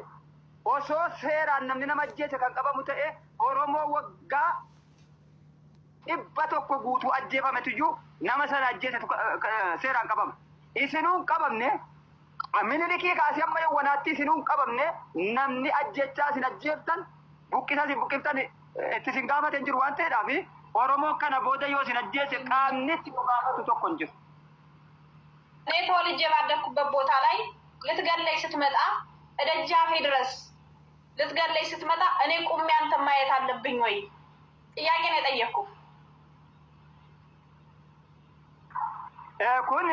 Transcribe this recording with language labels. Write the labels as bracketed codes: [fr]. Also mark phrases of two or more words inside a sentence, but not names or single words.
[om] Osoo seeraan namni nama ajjeese kan qabamu ta'e Oromoo waggaa dhibba tokko guutuu ajjeefametuyyuu nama sana ajjeese seeraan qabama. Isinuun qabamne minilikii kaasee amma yawwanaatti isinuun qabamne namni ajjechaa isin ajjeeftan buqqisa si buqqiftan itti sin gaafaten jiru waan ta'eedhaaf Oromoo kana booda yoo sin ajjeese qaamnitti gaafatu tokko hin jiru. [am] እኔ ተወልጄ ባደኩበት ቦታ ላይ ልትገለይ ስትመጣ እደጃፌ ድረስ ልትገለይ ስትመጣ እኔ ቁሜ አንተ ማየት አለብኝ ወይ ጥያቄ ነው የጠየቅኩ። [om] ኩን